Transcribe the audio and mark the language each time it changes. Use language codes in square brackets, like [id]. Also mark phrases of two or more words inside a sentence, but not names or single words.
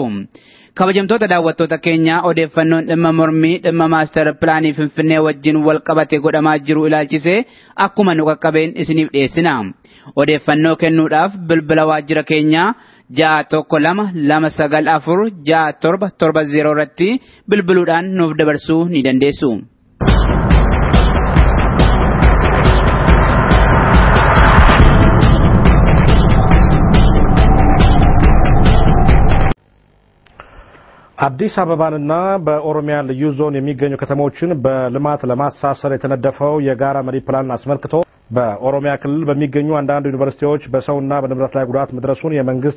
[om] Kabajamtoota daawwattoota keenya odeeffannoon dhimma mormii dhimma [en] maaster pilaanii [om] Finfinnee wajjin wal qabate godhamaa jiru ilaalchisee akkuma nu qaqqabeen isiniif dhiyeessina. Odeeffannoo kennuudhaaf bilbila waajjira keenya 612946770 irratti bilbiluudhaan nuuf dabarsuu ni dandeessu. [am] አዲስ አበባንና በኦሮሚያ ልዩ ዞን የሚገኙ ከተሞችን በልማት ለማሳሰር የተነደፈው የጋራ መሪ ፕላን አስመልክቶ በኦሮሚያ ክልል በሚገኙ አንዳንድ ዩኒቨርሲቲዎች በሰውና በንብረት ላይ ጉዳት መድረሱን የመንግስት